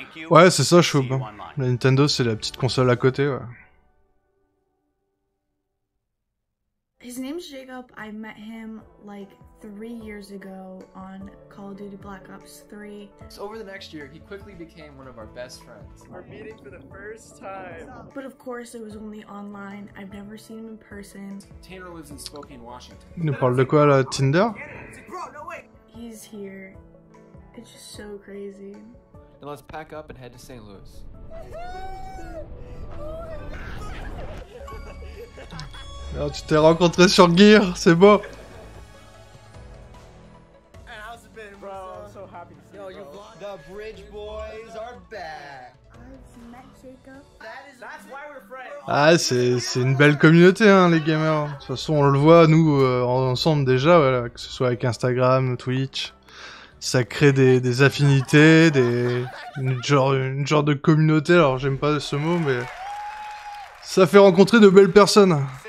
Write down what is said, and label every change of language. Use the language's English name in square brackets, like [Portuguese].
[French] Ouais, c'est ça, Choub. La Nintendo, c'est la petite console à côté, ouais. [English] His name's Jacob. I met him like 3 years ago on Call of Duty Black Ops 3. So over the next year, he quickly became one of our best friends. We're meeting for the first time. But of course, it was only online. I've never seen him in person. Tanner lives in Spokane, Washington. [French] Il nous parle de quoi, là? Tinder? [English] He's here. It's just so crazy. Then let's pack up and head to St. Louis. [French] Alors, tu t'es rencontré sur Gear, c'est beau. [English] The Bridge Boys are back. [French] Ah, c'est une belle communauté, hein, les gamers. De toute façon, on le voit, nous, ensemble déjà, voilà, que ce soit avec Instagram, Twitch. Ça crée des affinités, une genre de communauté. Alors, j'aime pas ce mot, mais ça fait rencontrer de belles personnes.